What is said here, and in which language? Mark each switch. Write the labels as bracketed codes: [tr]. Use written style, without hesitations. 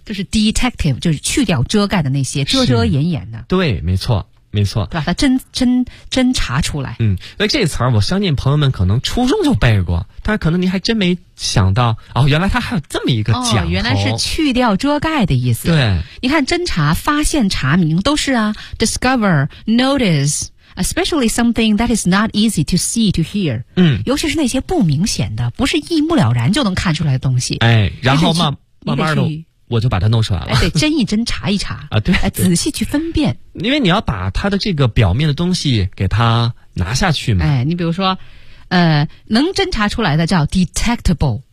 [zh] 就是 detective， 就是去掉遮盖的那些遮遮掩掩的。对，没错，没错，把它侦查出来。嗯，那这词儿，我相信朋友们可能初中就背过，但可能您还真没想到哦，原来它还有这么一个讲头。哦，原来是去掉遮盖的意思。对，你看，侦查、发现、查明都是啊 ，discover、notice。 [en] Especially something that is not easy to see, to hear. [zh] 嗯，尤其是那些不明显的，不是一目了然就能看出来的东西。哎，然后嘛。慢慢的，我就把它弄出来了。哎，对，侦一侦，查一查啊，对，哎，仔细去分辨。因为你要把它的这个表面的东西给它拿下去嘛。哎，你比如说，能侦查出来的叫 detectable，